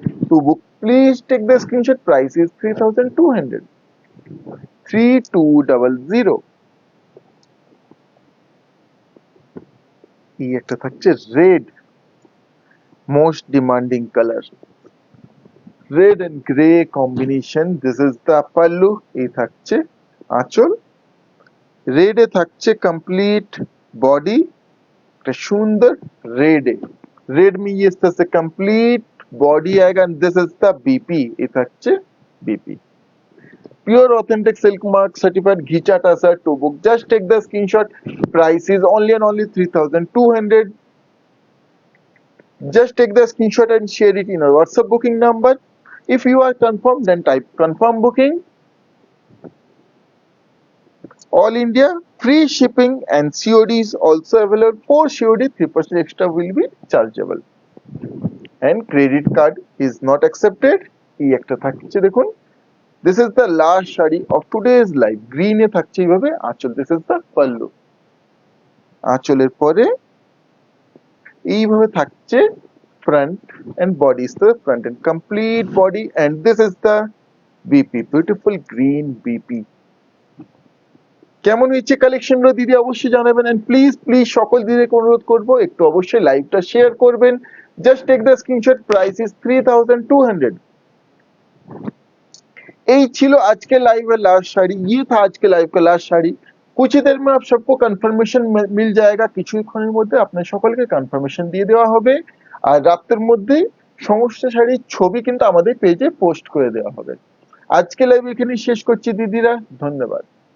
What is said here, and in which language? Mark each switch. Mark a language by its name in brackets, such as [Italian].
[English] To book please take the screenshot, price is 3200। 3200। [Bangla] এই একটা থাকছে [English] Red, most demanding colour, red and grey combination. This is the pallu. [Bangla] এই থাকছে আঁচল, রেডে থাকছে কমপ্লিট বডি, একটা সুন্দর রেডে, [Hindi] रेड में ये इस तरह से कंप्लीट बॉडी आएगा [English] And this is the BP. [Hindi] ये [Bangla] থাকছে [Hindi] BP. [English] Pure authentic silk mark certified ghicha tasar to book, just take the screenshot, price is only and only 3200। just take the screenshot and share it in our WhatsApp booking number। if you are confirmed then type confirm booking। all India free shipping and COD is also available। for COD 3% extra will be chargeable and credit card is not accepted। [Bangla] এই একটা থাকছে দেখুন [English] This is the last sari of today's live. [Bangla] গ্রিনে থাকছে এইভাবে আঁচল, [English] This is the pallu. [Bangla] আঁচলের পরে এইভাবে থাকছে [English] front and body is the front and complete body, and this is the BP, beautiful green BP. [Bangla] কেমন হয়েছে কালেকশনটা দিদি অবশ্যই জানাবেন, [English] and please please [Bangla] সকল দিদিকে অনুরোধ করব একটু অবশ্যই লাইভটা শেয়ার করবেন। [English] Just take the screenshot, price is 3200। [Bangla] এই ছিল [Hindi] आज के लाइव का लास्ट साड़ी, ये था आज के लाइव का लास्ट साड़ी। कुछ ही देर में आप सबको [Bangla] কনফার্মেশন মিল जाएगा, কিছুক্ষণের মধ্যে আপনার সকলকে কনফার্মেশন দিয়ে দেওয়া হবে। আর রাতের মধ্যে সমস্ত শাড়ির ছবি কিন্তু আমাদের পেজে পোস্ট করে দেওয়া হবে। আজকে লাইভ এখানেই শেষ করছি দিদিরা, ধন্যবাদ।